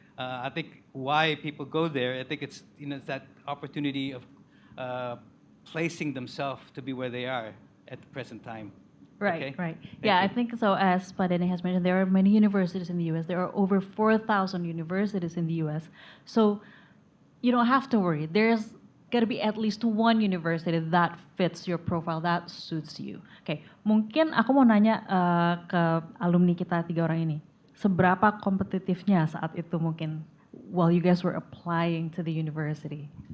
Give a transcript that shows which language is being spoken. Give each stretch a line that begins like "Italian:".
English: I think why people go there, I think it's it's that opportunity of placing themselves to be where they are at the present time. Right, Okay? right. Thank Yeah, you. I think so. As Padene has mentioned, there are many universities in the U.S. There are over 4,000 universities in the U.S. So you don't have to worry. There's got to be at least one university that fits your profile, that suits you.
Indonesian: Okay, mungkin aku mau nanya ke alumni kita 3 orang ini. Seberapa kompetitifnya saat itu mungkin
English: while you guys were applying to the university?